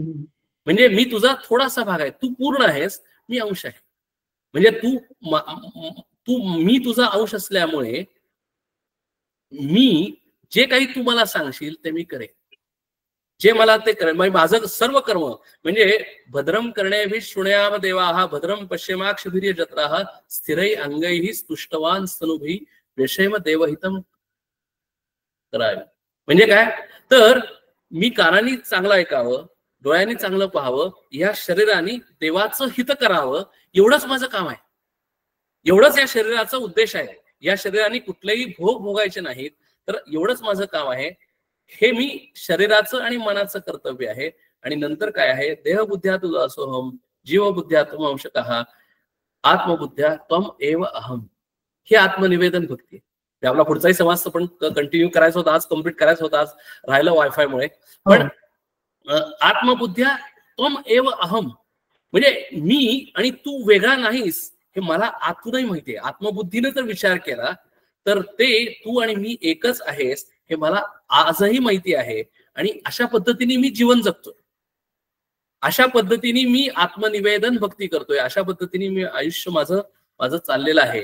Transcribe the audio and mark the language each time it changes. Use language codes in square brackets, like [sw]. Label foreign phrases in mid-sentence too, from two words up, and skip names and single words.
[mr] म्हणजे मी तुझा थोडासा भाग आहे, तू पूर्ण आहेस, मी अंश आहे. म्हणजे मी तुझा अंश असल्यामुळे मी जे काही तू मला सांगशील ते मी करेन, जे मला ते करेन. [sa] माझं सर्व कर्म म्हणजे भद्रम कर्णेभिः शृणुयाम देवाः भद्रम पश्येमाक्षभिर्य जत्राः स्थिरै अंगैः स्तुष्टवान स्तनुभिः व्यशेम देवहितम [mr] करावे. म्हणजे काय? तर मी कानांनी चांगलं ऐकावं, डोळ्यांनी चांगलं पाहावं, या शरीराने देवाचं हित करावं, एवढंच माझं काम आहे. एवढंच या शरीराचा उद्देश आहे. या शरीराने कुठलेही भोग भोगायचे नाहीत, तर एवढंच माझं काम आहे. हे मी शरीराचं आणि मनाचं कर्तव्य आहे. आणि नंतर काय आहे? [sa] देहबुद्ध्या तु दासोहम, जीवबुद्ध्या त्वम अंशतः, आत्मबुद्ध्या त्वम एव अहम. [mr] हे आत्मनिवेदन भक्ती. आपला पुढचाही समाज पण कंटिन्यू करायचा होता, आज कम्प्लीट करायचा होता, आज राहिलं वायफायमुळे. पण [sa] आत्मबुद्ध्या त्वम एव अहम [mr] म्हणजे मी आणि तू वेगळा नाहीस, हे मला आतूनही माहिती आहे. आत्मबुद्धीने जर विचार केला तर ते तू आणि मी एकच आहेस हे मला आजही माहिती आहे. आणि अशा पद्धतीने मी जीवन जगतोय, अशा पद्धतीने मी आत्मनिवेदन भक्ती करतोय, अशा पद्धतीने मी आयुष्य माझं चाललेलं आहे.